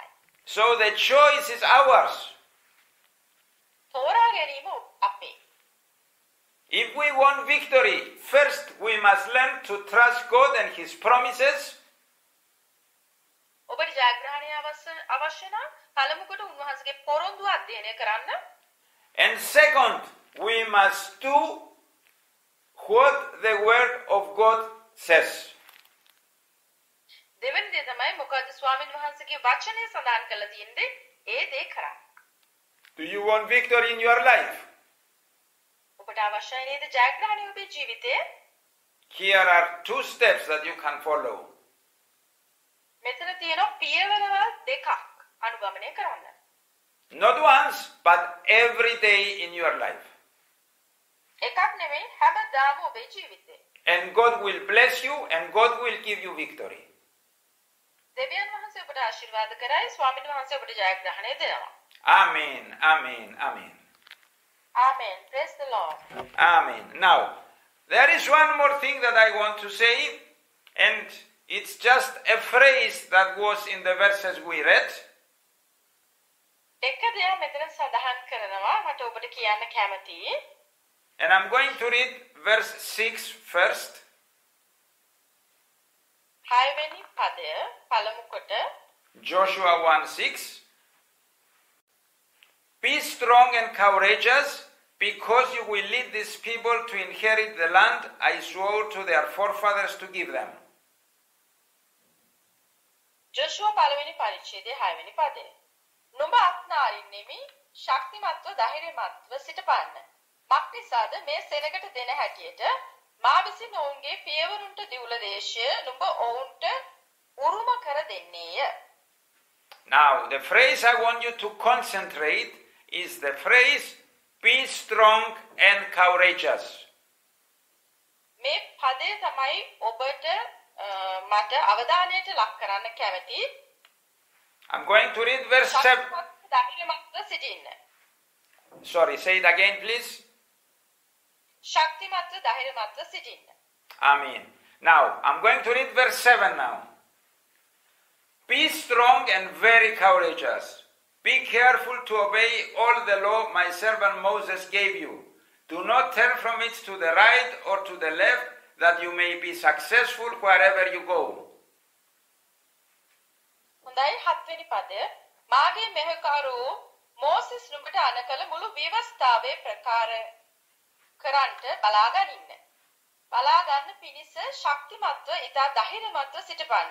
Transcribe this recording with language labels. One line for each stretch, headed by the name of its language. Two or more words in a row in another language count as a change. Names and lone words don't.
English: So the choice is ours.
Sinhala: තෝරා ගැනීම අපේ.
English: If we want victory, first we must learn to trust God and His promises.
Sinhala: ඔබට ජයග්‍රහණය අවශ්‍ය නම් පළමු කොට උන්වහන්සේගේ පොරොන්දු අධ්‍යයනය කරන්න.
English: And second, we must do what the word of God says.
Sinhala: දෙවෙනි දේ තමයි මොකද ස්වාමීන් වහන්සේගේ වචනේ සඳහන් කරලා තියෙන්නේ ඒ දේ කරන්න.
English: Do you want victory in your life?
Sinhala: ඔබට අවශ්‍යයි නේද ජයග්‍රහණය ඔබේ ජීවිතයේ?
English: Here are two steps that you can follow.
Sinhala: මෙතන තියෙනවා පියවරවල් දෙකක් අනුගමනය කරන්න.
English: Not once, but every day in your life.
Sinhala: එකක් නෙමෙයි හැමදාම ඔබේ ජීවිතේ.
English: And God will bless you and God will give you victory.
Sinhala: දෙවියන් වහන්සේ ඔබට ආශිර්වාද කරයි ස්වාමීන් වහන්සේ ඔබට ජයග්‍රහණය දෙනවා.
English: Amen, amen, amen. Amen. Praise the Lord. Amen. Now, there is one more thing that I want to say, and it's just a phrase that was in the verses we read.
Sinhala: එක දෙයක් මෙතන සඳහන් කරනවා මට ඔබට කියන්න කැමතියි.
English: And I'm going to read verse 6 first.
Sinhala: හයවෙනි පදය පළමු කොට
English: Joshua 1:6. Be strong and courageous, because you will lead these people to inherit the land I swore to their forefathers to give them.
Sinhala: ජෝෂුවා පළවෙනි පරිච්ඡේදයේ 6 වෙනි පදය. නුඹ අත්නාරින් නෙමි ශක්තිමත්ව ධෛර්යමත්ව සිටපන්න. මක්නිසාද මේ සෙනගට දෙන හැටියට මා විසින් ඔවුන්ගේ පියවරුන්ට දිවුල දේශය නුඹ ඔවුන්ට උරුම කර දෙන්නේය.
English: Now, the phrase I want you to concentrate is the phrase, be strong and courageous.
Sinhala: මේ පදේ තමයි ඔබට මට අවධානයට ලක් කරන්න කැමති.
English: I'm going to read verse 7.
Sinhala: ධෛර්යමත්ව සිටින්න.
English: Sorry, say it again, please.
Sinhala: ශක්තිමත්ව ධෛර්යමත්ව සිටින්න.
English: Amen. Now, I'm going to read verse 7 now. Be strong and very courageous. Be careful to obey all the law my servant Moses gave you. Do not turn from it to the right or to the left, that you may be successful wherever you go.
Sinhala: හොඳයි 7 වෙනි පදය. මාගේ මෙහෙකාරෝ මෝසෙස් නුඹට අනකල මුළු ව්‍යවස්ථාවේ ප්‍රකාර කරන්ට බලා ගනින්න. බලා ගන්න පිණිස ශක්තිමත්ව ඉතා ධෛර්යමත්ව සිටපන්න.